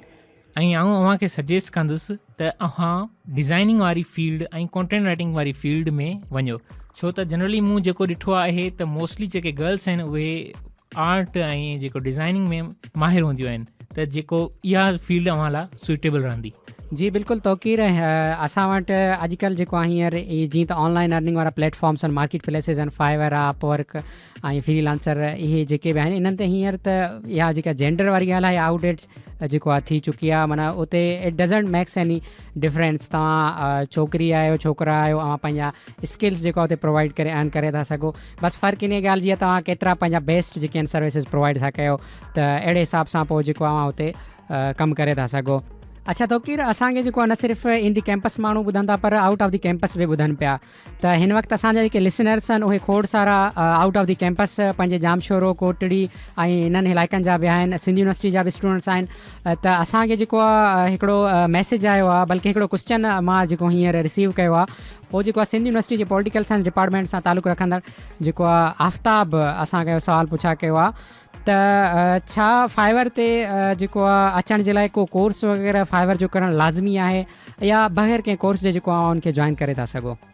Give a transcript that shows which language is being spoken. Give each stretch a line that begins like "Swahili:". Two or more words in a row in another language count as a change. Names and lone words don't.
Sindhi: ऐं आउं अव्हांखे सजेस्ट कंदुसि त अव्हां डिज़ाइनिंग वारी फील्ड ऐं
English: content writing
Sindhi: वारी फील्ड में वञो, छो त जनरली मूं जेको ॾिठो आहे त मोस्टली जेके गर्ल्स आहिनि उहे आर्ट ऐं जेको डिज़ाइनिंग में माहिर हूंदियूं आहिनि, त जेको इहा फील्ड अव्हां लाइ सुइटेबल रहंदी। जी बिल्कुलु तौकीर, असां वटि अॼुकल्ह जेको आहे हींअर जीअं त
English: online earning
Sindhi: वारा प्लेटफॉर्म्स आहिनि,
English: market places
Sindhi: आहिनि, फाइवर आहे, अपवर्क ऐं फ्रीलांसर, इहे जेके बि आहिनि इन्हनि ते हींअर त इहा जेका जेंडर वारी ॻाल्हि आहे आउटडेट जेको आहे थी चुकी आहे। माना उते
English: it doesn't makes any difference,
Sindhi: तव्हां छोकिरी आहियो छोकिरा आहियो, तव्हां पंहिंजा स्किल्स जेको आहे उते प्रोवाइड करे अर्न करे था सघो। बसि फ़र्क़ु इन ॻाल्हि जी आहे तव्हां केतिरा पंहिंजा बेस्ट जेके आहिनि
English: services provide
Sindhi: था कयो, त अहिड़े हिसाब सां पोइ जेको आहे उते कमु करे था सघो। अच्छा तौकीर, असांखे जेको आहे न सिर्फ़ु
English: in the campus
Sindhi: माण्हू ॿुधनि था पर
English: out of the campus
Sindhi: बि ॿुधनि पिया। त हिन वक़्तु असांजा जेके लिसनर्स आहिनि उहे खोड़ सारा
English: out of the campus
Sindhi: पंहिंजे जामशोरो, कोटड़ी ऐं इन्हनि इलाइक़नि जा बि आहिनि, सिंधी यूनिवर्सिटी जा बि स्टूडेंट्स आहिनि। त असांखे जेको आहे हिकिड़ो मैसेज आयो आहे, बल्कि हिकिड़ो क्वेश्चन मां जेको हींअर रिसीव कयो आहे, उहो जेको आहे सिंधी यूनिवर्सिटी जे
English: political science department
Sindhi: सां तालुक़ु रखंदड़ जेको आहे आफ्ताब असांखे सुवालु पुछा कयो आहे त छा फाइवर ते जेको आहे अचण जे लाइ को कोर्स वग़ैरह फाइवर जो करणु लाज़मी आहे या बग़ैर कंहिं कोर्स जे जेको आहे उनखे जॉइन करे था सघो।